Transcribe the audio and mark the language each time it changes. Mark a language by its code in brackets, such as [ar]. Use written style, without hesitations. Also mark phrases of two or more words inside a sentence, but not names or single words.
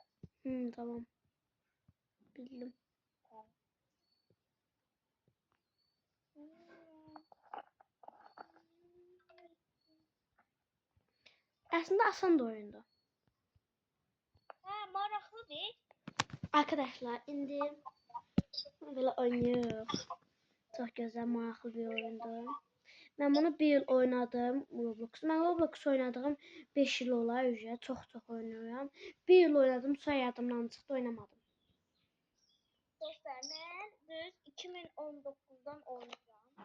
[tr] Tamam. Bildim. Aslında asan da oyundu. Ha, maraqlı değil. [az] Arkadaşlar indi belə oynayırıq. Çox gözəl, maraqlı bir oyundur. Mən bunu bir yıl oynadım Roblox. Mən Roblox oynadığım 5 yıl olar üzrə. Çox oynayıram. Bir yıl oynadım, sonra yadımdan çıxdı, oynamadım. Dostlar, mən düz 2019'dan oynayacağım.